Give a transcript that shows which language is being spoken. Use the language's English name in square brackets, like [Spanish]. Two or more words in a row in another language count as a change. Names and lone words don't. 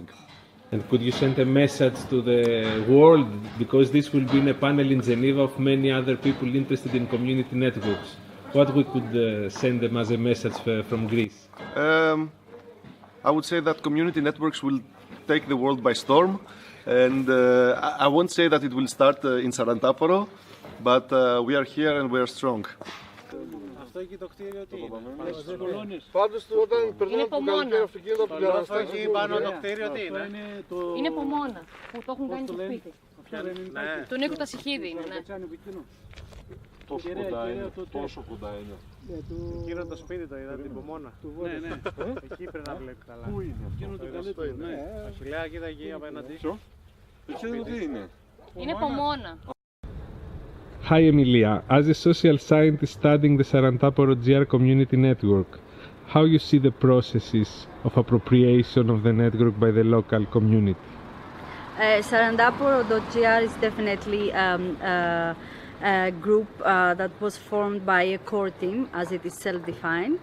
[English] And could you send a message to the world, because this will be in a panel in Geneva of many other people interested in community networks? What we could send them as a message from Greece? I would say that community networks will take the world by storm, and I won't say that it will start in Sarantaporo, but we are here and we are strong. [Greek] Αυτό εκεί το κτίριο τι είναι, στις κολόνες. Πάντως όταν περνάμε από το καλοκαίρι αυτοκίνητο από την Αυτό εκεί πάνω το κτίριο τι είναι. Είναι Πομόνα που το έχουν κάνει στο σπίτι. Του Νίκου Τασιχίδη είναι, ναι. Τόσο κοντά είναι. Εκείνο το σπίτι το είδα, την Πομόνα. Ναι, εκεί πρέπει να βλέπει καλά. Πού είναι εκείνο το καλύτερο, ναι. Αχιλέα, κοίτα εκεί απέναντι. Εκείνο τι είναι. Είναι Πομόνα. [English] Hi Emilia, as a social scientist studying the Sarantaporo.gr community network, how you see the processes of appropriation of the network by the local community? Sarantaporo.gr is definitely a group that was formed by a core team, as it is self-defined.